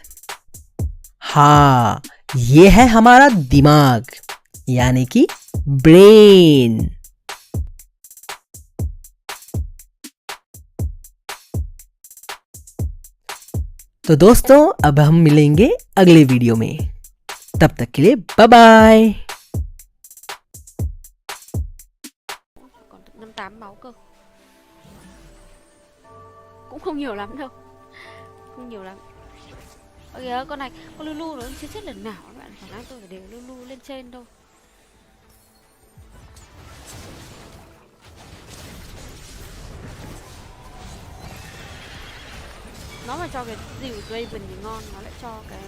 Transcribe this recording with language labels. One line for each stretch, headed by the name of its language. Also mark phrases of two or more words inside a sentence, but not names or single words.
Hindi: हाँ, ये है हमारा दिमाग यानी कि ब्रेन। तो दोस्तों अब हम मिलेंगे अगले वीडियो में, तब तक के लिए
English: bye bye.
Vietnamese: Còn được 58 máu cơ. Cũng không nhiều lắm đâu. Không nhiều lắm. Ơ kìa, con này, con Lulu nó chưa chết lần nào các bạn. khả năng tôi phải để Lulu lên trên thôi. Nó mà cho cái dìu Draven thì ngon, nó lại cho cái